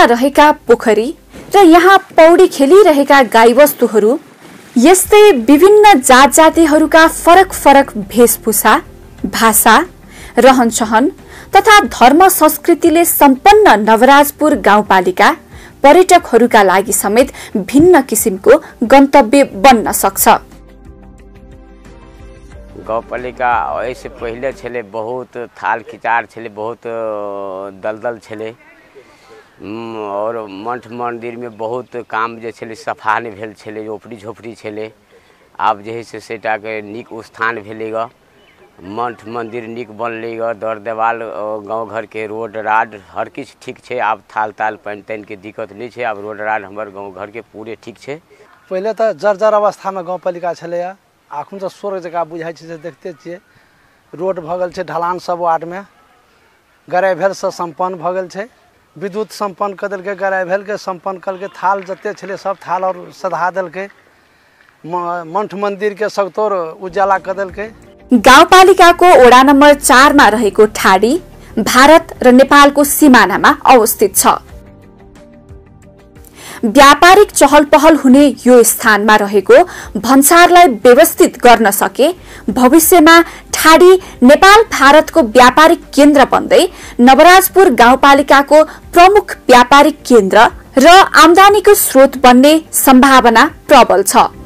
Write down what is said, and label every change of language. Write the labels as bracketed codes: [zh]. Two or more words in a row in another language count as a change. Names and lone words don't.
[ne] रहेका पोखरी र यहाँ पौडी खेलिरहेका गाईवस्तुहरू, यस्तै विभिन्न जात जातिहरूका फरक फरक भेषभूषा, भाषा, रहनसहन तथा धर्म संस्कृतिले सम्पन्न नवराजपुर गाउँपालिका पर्यटकहरूका लागि समेत भिन्न किसिमको गन्तव्य बन्न सक्छ। [mai] गाउँपालिका ऐसे पहले छले बहुत थाल खिचार छले, बहुत दलदल छले और मठ मंदिर में बहुत काम जे छले सफा नहीं भेल छले, झोपड़ी झोपड़ी छले। आब जे है से सेटा के नीक स्थान भेले ग, मठ मंदिर नीक बनले ग, दर देवाल गाँव घर के रोड राड हर किछ ठीक छे। आब थाल ताल पानी तानी के दिक्कत नहीं छे, आब रोड राड हमर गाँव घर के पूरे ठीक छे। पहले तो जर्जर अवस्था में गाउँपालिका छले, अखन तो स्वर्ग जगह बुझाई छे। देखते छे रोड भगल छे, ढलान सब वार्ड में गराइभेल से संपन्न भगल छे, विद्युत संपन्न कर दिल के, गराइभेल के संपन्न कर के, थाल जते छले सब थाल और सधा दिल के, मठ मंदिर के सगतोर उजाला कर दिल के। [ne] गाउँपालिकाको वडा नम्बर 4 मा रहेको ठाडी भारत र नेपालको सिमानामा अवस्थित छ। व्यापारिक चहल पहल हुने यो स्थानमा रहेको भन्सारलाई व्यवस्थित गर्न सके भविष्यमा ठाडी नेपाल भारतको व्यापारिक केन्द्र बन्दै नवराजपुर गाउँपालिकाको प्रमुख व्यापारिक केन्द्र र आम्दानीको स्रोत बन्ने सम्भावना प्रबल छ।